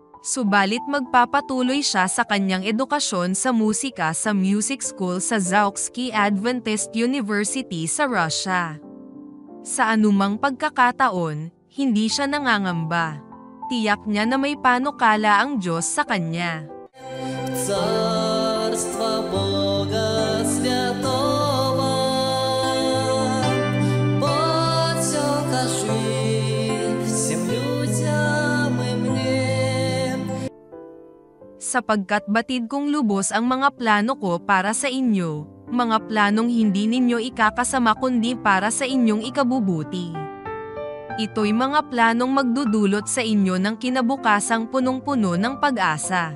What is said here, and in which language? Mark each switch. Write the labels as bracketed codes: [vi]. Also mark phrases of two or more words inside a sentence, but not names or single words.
[tl] Subalit magpapatuloy siya sa kanyang edukasyon sa musika sa [en] music school [tl] sa Zauksky Adventist University sa Russia. Sa anumang pagkakataon, hindi siya nangangamba. Tiyak niya na may panukala ang Diyos sa kanya. [ru] Царство Бога Святого, покажи всем людям и мне. [tl] Sapagkat batid kong lubos ang mga plano ko para sa inyo, mga planong hindi ninyo ikakasama kundi para sa inyong ikabubuti. Ito'y mga planong magdudulot sa inyo ng kinabukasang punong-puno ng pag-asa.